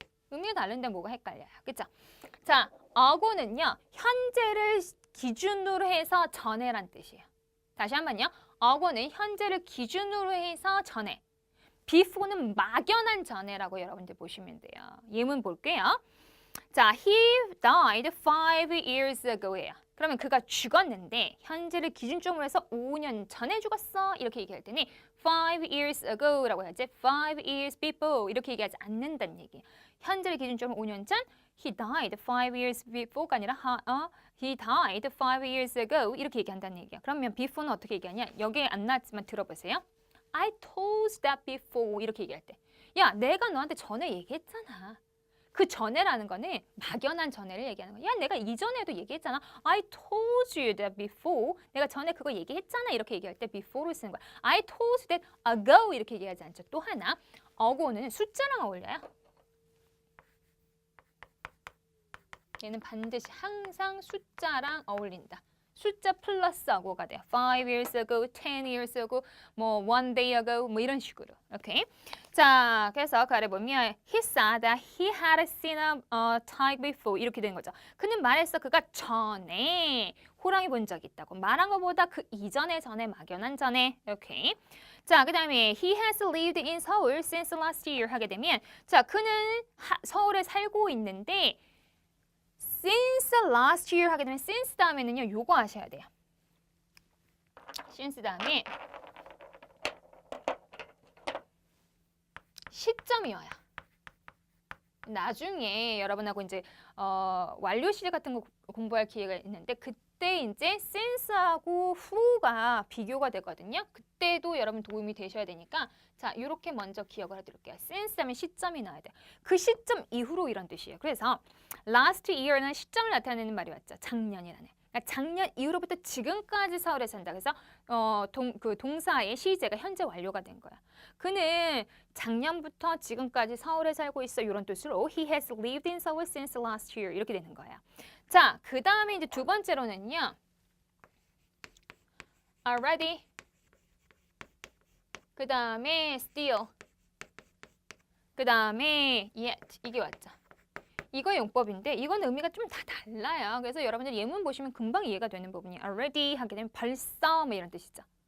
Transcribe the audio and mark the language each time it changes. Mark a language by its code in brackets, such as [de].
[ko] 의미가 다른데 뭐가 헷갈려요. 그죠? 자, ago는요, 현재를 기준으로 해서 전에란 뜻이에요. 다시 한번요. ago는 현재를 기준으로 해서 전에. before는 막연한 전에라고 여러분들 보시면 돼요. 예문 볼게요. [en] 자, he died 5 years ago예요. [ko] 그러면 그가 죽었는데 현재를 기준점으로 해서 5년 전에 죽었어. 이렇게 얘기할 때는 5 years ago라고 해야지. 5 years before 이렇게 얘기하지 않는다는 얘기예요. 현재를 기준점으로 5년 전 [en] he died 5 years before가 아니라 he died 5 years ago [ko] 이렇게 얘기한다는 얘기야. 그러면 before는 어떻게 얘기하냐? 여기에 안 나왔지만 들어보세요. [en] I told that before [ko] 이렇게 얘기할 때. 야, 내가 너한테 전에 얘기했잖아. 그 전에라는 거는 막연한 전에를 얘기하는 거야. 야, 내가 이전에도 얘기했잖아. [en] I told you that before. [ko] 내가 전에 그거 얘기했잖아. 이렇게 얘기할 때 before를 쓰는 거야. [en] I told that ago [ko] 이렇게 얘기하지 않죠. 또 하나, ago는 숫자랑 어울려요. 얘는 반드시 항상 숫자랑 어울린다. 숫자 플러스 ago가 돼요. 5 years ago, 10 years ago, 뭐 1 day ago, 뭐 이런 식으로. 오케이. [en] 자, [ko] 그래서 그 아래 보면 [en] he said that he had seen a tiger before [ko] 이렇게 되는 거죠. 그는 말했어. 그가 전에 호랑이 본 적이 있다고. 말한 것보다 그 이전에 전에 막연한 전에. 오케이. 자, 그 다음에 [en] he has lived in Seoul since last year [ko] 하게 되면 자, 그는 서울에 살고 있는데 since last year 하게 되면 since 다음에는요. 요거 하셔야 돼요. since 다음에 시점이 와요. 나중에 여러분하고 이제 완료 시제 같은 거 공부할 기회가 있는데 그때 이제 since하고 who가 비교가 되거든요. 그때도 여러분 도움이 되셔야 되니까 자, 이렇게 먼저 기억을 해드릴게요. since 하면 시점이 나와야 돼요. 그 시점 이후로 이런 뜻이에요. 그래서 last year는 시점을 나타내는 말이 왔죠. 작년이라는. 그러니까 작년 이후로부터 지금까지 서울에 산다. 그래서 그 동사의 시제가 현재 완료가 된 거야. 그는 작년부터 지금까지 서울에 살고 있어. 이런 뜻으로 [en] he has lived in Seoul since last year [ko] 이렇게 되는 거예요. 자, 그 다음에 이제 두 번째로는요. already 그 다음에 still 그 다음에 yet 이게 왔죠. 이거 용법인데 이건 의미가 좀 다 달라요. 그래서 여러분들 예문 보시면 금방 이해가 되는 부분이 already 하게 되면 벌써 뭐 이런 뜻이죠.